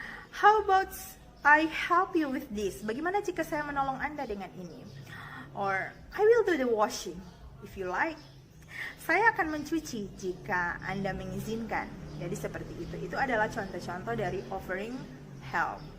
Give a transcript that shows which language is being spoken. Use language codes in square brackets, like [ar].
[en] How about I help you with this? [id] Bagaimana jika saya menolong Anda dengan ini? [en] Or I will do the washing if you like. [id] Saya akan mencuci jika Anda mengizinkan. Jadi seperti itu. Itu adalah contoh-contoh dari offering help.